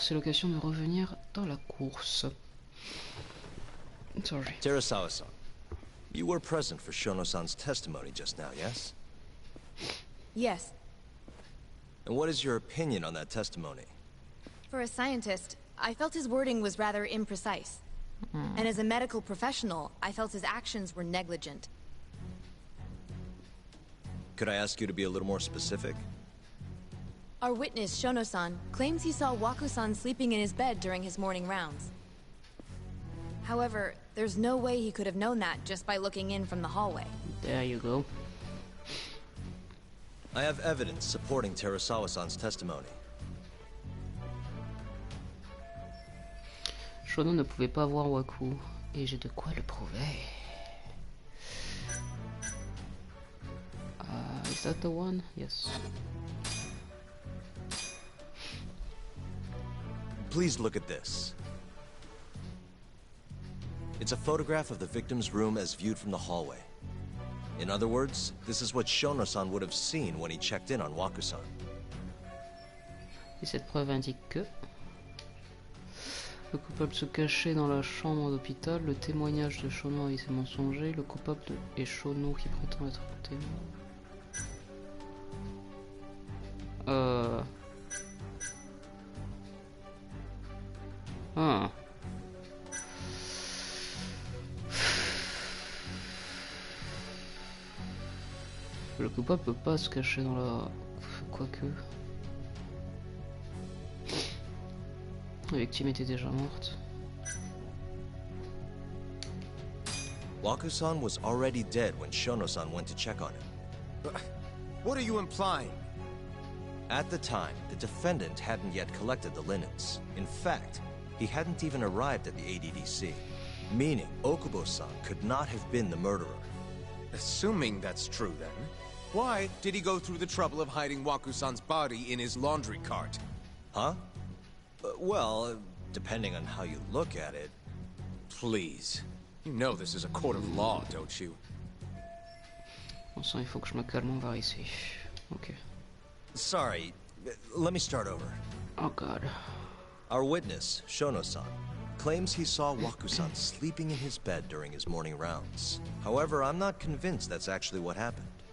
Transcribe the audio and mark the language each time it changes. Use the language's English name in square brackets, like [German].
[French] C'est l'occasion de revenir dans la course. [English] Sorry. Sawassan, you were present for Shono-san's testimony just now, yes? Yes. And what is your opinion on that testimony? For a scientist, I felt his wording was rather imprecise. And as a medical professional, I felt his actions were negligent. Could I ask you to be a little more specific? Our witness, Shono-san, claims he saw Waku-san sleeping in his bed during his morning rounds. However, there's no way he could have known that just by looking in from the hallway. There you go. I have evidence supporting Sawassan's testimony. [French] Shono ne pouvait pas voir Waku, et j'ai de quoi le prouver. [English] Is that the one? Yes. Please look at this. It's a photograph of the victim's room as viewed from the hallway. In other words, this is what Shono-san would have seen when he checked in on Waku-san. [French] Et cette preuve indique que le coupable se cachait dans la chambre d'hôpital, le témoignage de Shono avait été mensonger, le coupable est Shono qui prétend être témoin. Ah. Le coupable peut pas se cacher dans la... Quoique... La victime était déjà morte. [English] Waku-san was already dead when Shono-san went to check on him. What are you implying? At the time, the defendant hadn't yet collected the linens. In fact, he hadn't even arrived at the ADDC, meaning Okubo-san could not have been the murderer. Assuming that's true, then, why did he go through the trouble of hiding Waku-san's body in his laundry cart? Huh? Well, depending on how you look at it... Please. You know this is a court of law, don't you? [French] Bon sang, il faut que je me calme, on va ici. [English] Ok. Sorry, let me start over. Oh god. Our witness, Shono-san, claims he saw Waku-san sleeping in his bed during his morning rounds. However, I'm not convinced that's actually what happened.